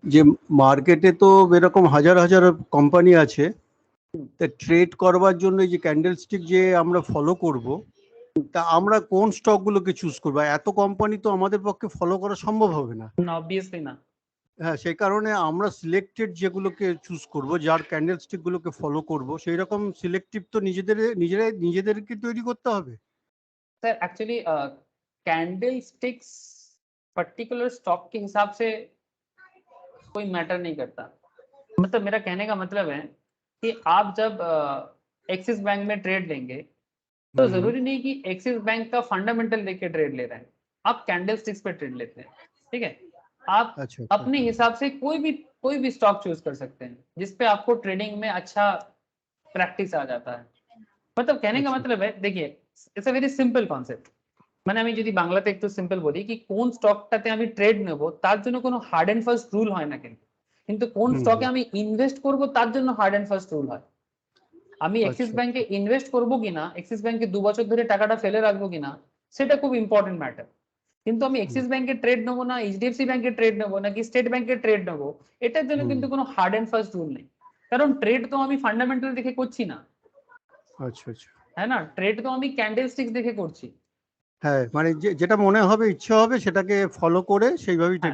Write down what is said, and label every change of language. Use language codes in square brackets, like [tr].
[bn] যে মার্কেটে তো এরকম হাজার হাজার কোম্পানি আছে, তা ট্রেড করবার জন্য এই যে ক্যান্ডেলস্টিক যে আমরা ফলো করব, তা আমরা কোন স্টকগুলোকে চুজ করব? এত কোম্পানি তো আমাদের পক্ষে ফলো করা সম্ভব হবে না। [hi] ऑब्वियसली ना। [bn] হ্যাঁ, সেই কারণে আমরা সিলেক্টেড যেগুলোকে চুজ করব, যার ক্যান্ডেলস্টিক গুলোকে ফলো করব, সেই রকম সিলেক্টিভ তো নিজেদেরকে তৈরি করতে হবে। [hi] Sir actually candle sticks particular stock के हिसाब से कोई मैटर नहीं करता। मतलब मेरा कहने का मतलब है कि आप जब एक्सिस बैंक में ट्रेड लेंगे तो जरूरी नहीं कि एक्सिस बैंक का फंडामेंटल देख के ट्रेड ले रहे हैं, आप कैंडल स्टिक्स पे ट्रेड लेते हैं, ठीक है। आप अच्छा, अपने हिसाब से कोई भी स्टॉक चूज कर सकते हैं जिसपे आपको ट्रेडिंग में अच्छा प्रैक्टिस आ जाता है। मतलब कहने का मतलब है, देखिए [en] It's a very simple concept. [bn] মানে আমি যদি বাংলাতে একটু সিম্পল বলি কি কোন স্টকটাতে আমি ট্রেড নেব তার জন্য কোনো হার্ড এন্ড ফাস্ট রুল হয় না, কিন্তু কোন স্টকে আমি ইনভেস্ট করব তার জন্য হার্ড এন্ড ফাস্ট রুল হয়। আমি এক্সিস ব্যাংকে ইনভেস্ট করব কিনা, এক্সিস ব্যাংকে 2 বছর ধরে টাকাটা ফেলে রাখবো কিনা, সেটা খুব ইম্পর্টেন্ট ম্যাটার। কিন্তু আমি এক্সিস ব্যাংকে ট্রেড নেবো না এইচডিএফসি ব্যাংকে ট্রেড নেবো নাকি স্টেট ব্যাংকে ট্রেড নেবো, এটার জন্য কিন্তু কোনো হার্ড এন্ড ফাস্ট রুল নেই। কারণ ট্রেড তো আমি ফান্ডামেন্টাল দেখে করছি না, আচ্ছা আচ্ছা [hi] है ना ट्रेड तो [bn] আমি ক্যান্ডেলস্টিক্স দেখে করছি হ্যাঁ মানে যেটা মনে হবে ইচ্ছে হবে সেটাকে ফলো করে সেইভাবেই ট্রেড